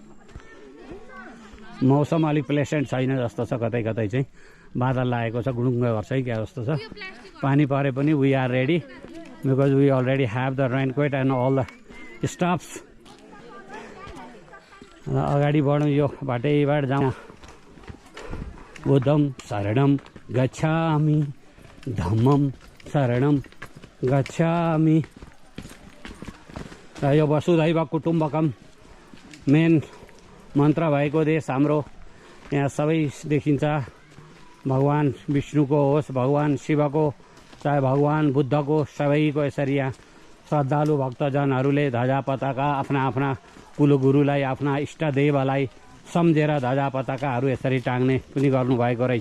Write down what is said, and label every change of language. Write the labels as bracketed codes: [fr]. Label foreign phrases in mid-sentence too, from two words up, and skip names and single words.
[ne] मौसम अलिक प्लेसेन्ट छैन जस्तो छ, कतै कतै चाहिँ बादल लागेको छ, गुडुङ्ग गर्छ है क्या जस्तो छ। पानी परे पनि [en] we are ready because we already have the raincoat and all the stuffs. [ne] अगाडि बढौँ, यो बाटैबाट जाउँ। [sa] बुद्धम शरणम गच्छामि, धम्मम शरणम गच्छामि। [ne] र यो [sa] वसुधैव कुटुम्बकम [ne] मेन मन्त्र भएको देश हाम्रो। यहाँ सबै देखिन्छ, भगवान् विष्णुको होस्, भगवान् शिवको, चाहे भगवान् बुद्धको, सबैको यसरी यहाँ श्रद्धालु भक्तजनहरूले ध्वजा पताका आफ्ना आफ्ना कुलगुरुलाई, आफ्ना इष्टदेवलाई सम्झेर ध्वजा पताकाहरू यसरी टाङ्ने पनि गर्नुभएको रहेछ।